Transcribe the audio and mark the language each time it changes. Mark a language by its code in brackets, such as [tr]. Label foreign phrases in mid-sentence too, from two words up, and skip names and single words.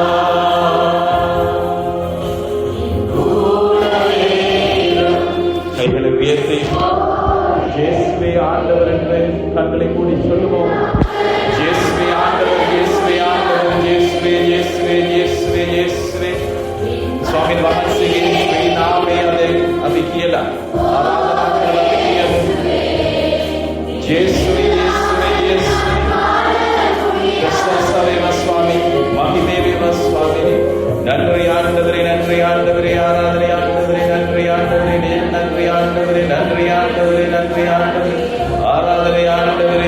[ta] கைகளை உயர்த்தி இயேசுவே ஆண்டவர் என்று கண்களை மூடி சொல்லுவோம். இயேசுவே ஆண்டவர், இயேசுவே ஆண்டவர், இயேசுவே இயேசுவே இயேசுவே இயேசுவே. [si] ස්වාමීන් වහන්සේගේ මේ නාමය අපි කියලා ආරාධනා කරලා කියමු. [ta] இயேசுவே இயேசுவே இயேசுவே. கிறிஸ்துவே சுவாமி, மகிமையே சுவாமி. நன்றி ஆண்டவரே, நன்றி ஆண்டவரே, ஆராதனை ஆண்டவரே, நன்றி ஆண்டவரே, நன்றி ஆண்டவரே, நன்றி ஆண்டவரே, நன்றி ஆண்டவரே, ஆராதனை ஆண்டவரே.